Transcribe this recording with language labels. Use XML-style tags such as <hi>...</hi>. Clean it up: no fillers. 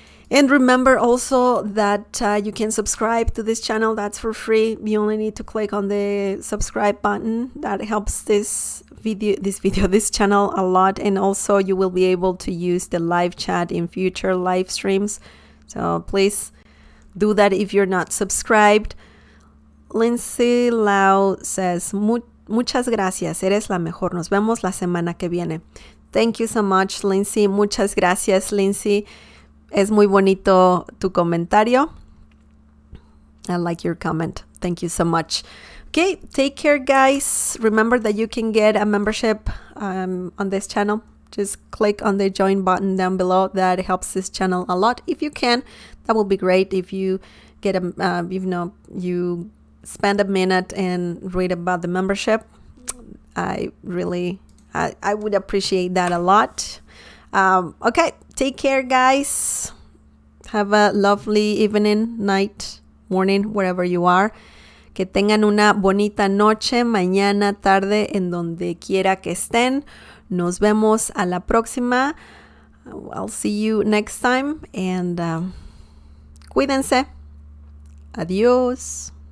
<en>And remember also that you can subscribe to this channel. That's for free. You only need to click on the subscribe button. That helps this channel a lot. And also you will be able to use the live chat in future live streams. So please do that if you're not subscribed.</en> <es>Lindsay Lau says, muchas gracias, eres la mejor. Nos vemos la semana que viene.</es> <en>Thank you so much,</en> <es>Lindsay. Muchas gracias, Lindsay. Es muy bonito tu comentario.</es> <en>I like your comment. Thank you so much. Okay, take care, guys. Remember that you can get a membership on this channel. Just click on the join button down below. That helps this channel a lot. If you can, that will be great. If you get you spend a minute and read about the membership, I would appreciate that a lot. Okay, take care, guys. Have a lovely evening, night, morning, wherever you are.</en> <es>Que tengan una bonita noche, mañana, tarde, en donde quiera que estén. Nos vemos a la próxima.</es> <en>I'll see you next time, and</en> <es>cuídense. Adiós.</es>